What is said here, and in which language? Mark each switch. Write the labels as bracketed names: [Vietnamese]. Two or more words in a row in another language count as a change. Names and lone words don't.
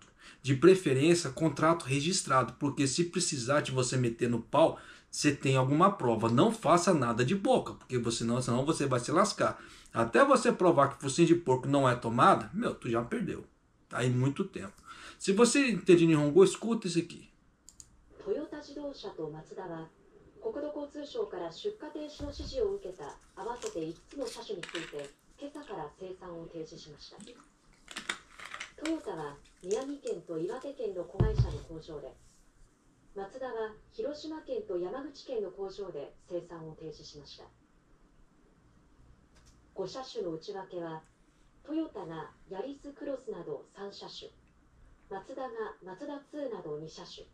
[Portuguese] De preferência, contrato registrado, porque se precisar de você meter no pau, você tem alguma prova. Não faça nada de boca, porque senão você vai se lascar. Até você provar que o focinho de porco não é tomada, meu, tu já perdeu. Tá aí muito tempo. Se você entende Nihongo, escuta isso aqui. [Japanese] Toyota 自動車とマツダは国土交通省から出荷停止の指示を受けた合わせて5つの車種について今朝から生産を停止しました。トヨタは宮城県と岩手県の子会社の工場で、マツダは広島県と山口県の工場で生産を停止しました。5車種の内訳は、トヨタがヤリスクロスなど3車種、マツダがマツダ2など2車種。